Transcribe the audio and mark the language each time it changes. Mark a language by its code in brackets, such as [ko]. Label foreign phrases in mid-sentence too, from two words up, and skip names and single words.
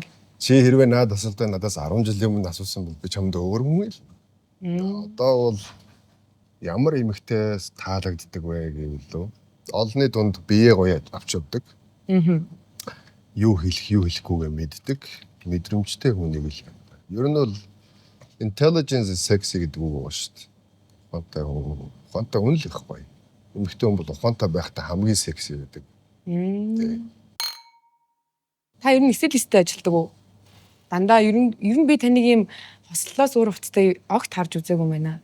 [mn] Чи хэрвээ наад асуултаа надаас 10 жилийн өмнө асуусан бол би чамд өөр хүн л. Одоо бол ямар эмэгтэйс таалагддаг вэ гэвэл олонний дунд бие гоё авч явдаг. Юу хэлэх, юу хэлэхгүйгээ мэддэг, мэдрэмжтэй хүнийг л. Ер нь бол [en] intelligence is sexy [mn] гэдэг үг байгаа шүү дээ. Ухаантай хүн л их гоё. Эмэгтэй хүн бол ухаантай байхдаа хамгийн секси байдаг. Та ер нь стилисттэй ажилладаг уу? Дандаа ер нь би таныг ийм хослолоос өөр хувцастай огт харж үзээгүй юм байна.